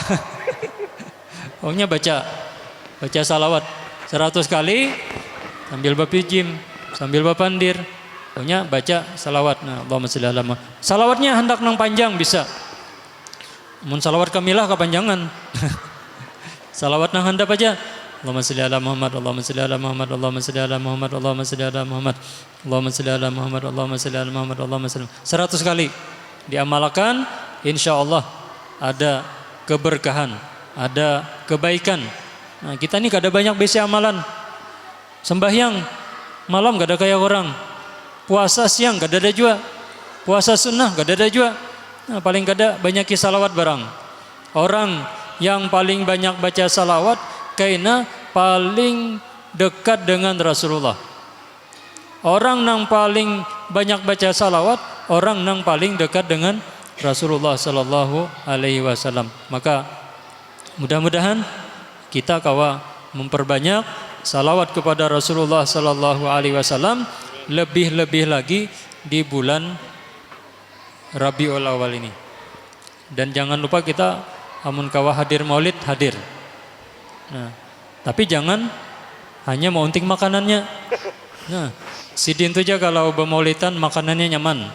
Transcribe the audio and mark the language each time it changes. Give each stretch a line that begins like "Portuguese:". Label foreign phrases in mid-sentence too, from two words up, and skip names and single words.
Banjar: Pokoknya baca salawat 100 kali sambil bapijim, sambil bapandir. Pokoknya baca salawat. Nah,
Arabic: اللهم صل على محمد.
Banjar: Salawatnya hendak nang panjang bisa. Mun salawat kamilah kepanjangan. Salawat nang handap aja.
Arabic: اللهم صل على محمد، اللهم صل على محمد، اللهم صل على محمد، اللهم صل على محمد، اللهم صل على محمد، اللهم صل على محمد، اللهم صل.
Banjar: 100 kali diamalkan, insyaallah ada keberkahan, ada kebaikan. Nah, kita ini kada banyak besi amalan. Sembahyang malam kada kayak orang. Puasa siang kada ada juga. Puasa sunnah kada ada juga. Nah, paling kada banyak salawat barang.
Indonesian: Orang yang paling banyak baca salawat karena paling dekat dengan Rasulullah. Orang yang paling banyak baca salawat, orang yang paling dekat dengan Rasulullah
Arabic: صلى الله عليه وسلم.
Indonesian: Maka mudah-mudahan kita kawa memperbanyak salawat kepada Rasulullah
Arabic: صلى الله عليه وسلم,
Indonesian: lebih-lebih lagi di bulan Rabiul Awal ini.
Banjar: Dan jangan lupa kita amun kawa hadir maulid, hadir. Nah, tapi jangan hanya maunting makanannya. Nah, sidin tu aja kalau bermaulidan makanannya nyaman.